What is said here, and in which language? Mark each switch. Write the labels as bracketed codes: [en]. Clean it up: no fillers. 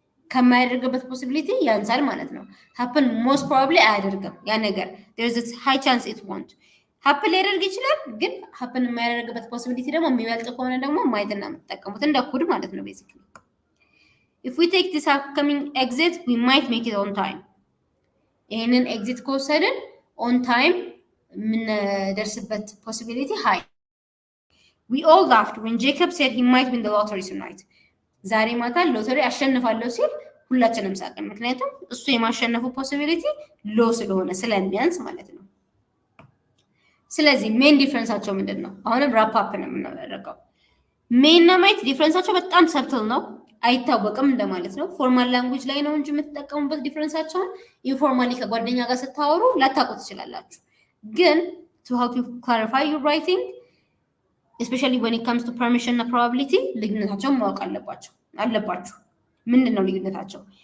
[am] ከማያደርግበት ፖሲቢሊቲ ያንሳል ማለት ነው። [en] happen most probably [am] አያደርግም ያ ነገር [en] there's a high chance it won't happen [am] ሊያደርግ ይችላል፣ ግን happen የማያደርግበት ፖሲቢሊቲ ደግሞ የሚበልጥ ከሆነ ደግሞ ማይትና የምትጠቀሙት እንደ ኩድ ማለት ነው ቤዚክሊ። [en] If we take this upcoming exit, we might make it on time. [am] ይሄንን ኤግዚት ከወሰድን [en] on time [am] የምንደርስበት [en] possibility high. We all laughed when Jacob said he might win the lottery tonight. [am] ዛሬ ማታ ሎተሪ አሸንፋለሁ ሲል ሁላችንም ሳቅን፣ ምክንያቱም እሱ የማሸነፉ possibility ሎ ስለሆነ ስለሚያንስ ማለት ነው። ስለዚህ ሜን ዲፍረንሳቸው ምንድን ነው? አሁንም ራፕ አፕ ነው የምናደርገው። ሜን እና ማይት ዲፍረንሳቸው በጣም ሰብትል ነው፣ አይታወቅም እንደማለት ነው። ፎርማል ላንጉጅ ላይ ነው እንጂ የምትጠቀሙበት ዲፍረንሳቸውን ኢንፎርማሊ ከጓደኛ ጋር ስታወሩ ላታውቁ ትችላላችሁ። ግን [en] to help you clarify your writing especially when it comes to permission [am] እና probability ልዩነታቸውን ማወቅ አለባችሁ። ምንድን ነው ልዩነታቸው?